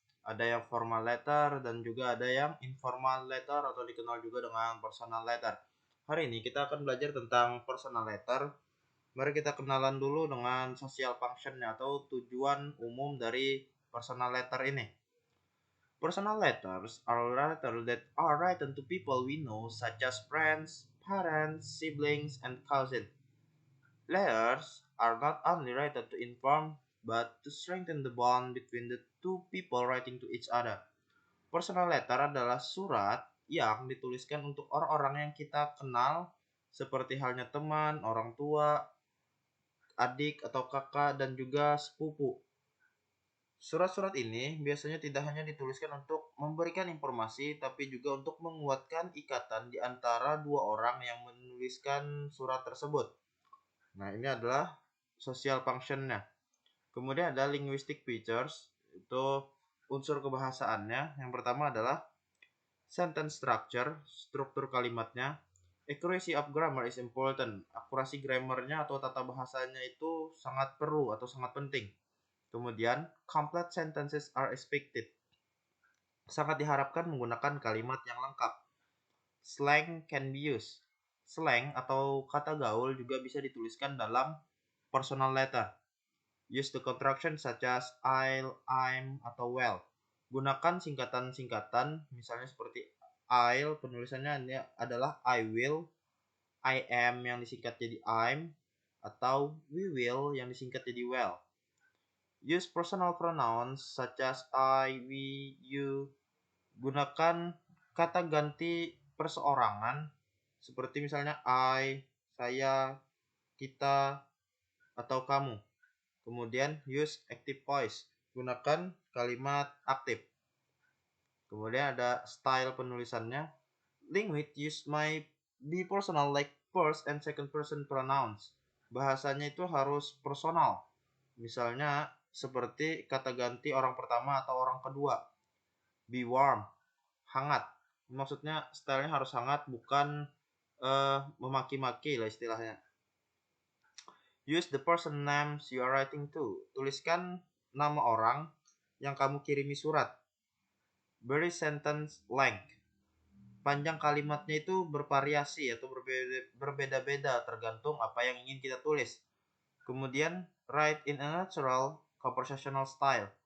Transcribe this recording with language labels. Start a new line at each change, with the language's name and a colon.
Indonesian: Ada yang formal letter dan juga ada yang informal letter atau dikenal juga dengan personal letter. Hari ini kita akan belajar tentang personal letter. Mari kita kenalan dulu dengan social function-nya atau tujuan umum dari personal letter ini.
English: Personal letters are letters that are written to people we know, such as friends, parents, siblings, and cousins. Letters are not only written to inform, but to strengthen the bond between the two people writing to each other.
Indonesian: Personal letter adalah surat yang dituliskan untuk orang-orang yang kita kenal, seperti halnya teman, orang tua, adik atau kakak, dan juga sepupu. Surat-surat ini biasanya tidak hanya dituliskan untuk memberikan informasi, tapi juga untuk menguatkan ikatan di antara dua orang yang menuliskan surat tersebut. Nah, ini adalah social function-nya. Kemudian ada linguistic features, itu unsur kebahasaannya. Yang pertama adalah sentence structure, struktur kalimatnya.
English: Accuracy of grammar is important.
Indonesian: Akurasi grammarnya atau tata bahasanya itu sangat perlu atau sangat penting.
English: Kemudian, complete sentences are expected.
Indonesian: Sangat diharapkan menggunakan kalimat yang lengkap.
English: Slang can be used.
Indonesian: Slang atau kata gaul juga bisa dituliskan dalam personal letter.
English: Use the contraction such as I'll, I'm, atau well.
Indonesian: Gunakan singkatan-singkatan, misalnya seperti I'll, penulisannya ini adalah I will, I am yang disingkat jadi I'm, atau we will yang disingkat jadi well.
English: Use personal pronouns such as I, we, you.
Indonesian: Gunakan kata ganti perseorangan seperti misalnya I, saya, kita, atau kamu. Kemudian
English: use active voice.
Indonesian: Gunakan kalimat aktif. Kemudian ada style penulisannya.
English: Language use may be personal like first and second person pronouns.
Indonesian: Bahasanya itu harus personal. Misalnya seperti kata ganti orang pertama atau orang kedua.
English: Be warm,
Indonesian: hangat. Maksudnya stylenya harus hangat, bukan memaki-maki lah istilahnya.
English: Use the person names you are writing to.
Indonesian: Tuliskan nama orang yang kamu kirimi surat.
English: Vary sentence length.
Indonesian: Panjang kalimatnya itu bervariasi atau berbeda-beda tergantung apa yang ingin kita tulis. Kemudian,
English: write in a natural conversational style.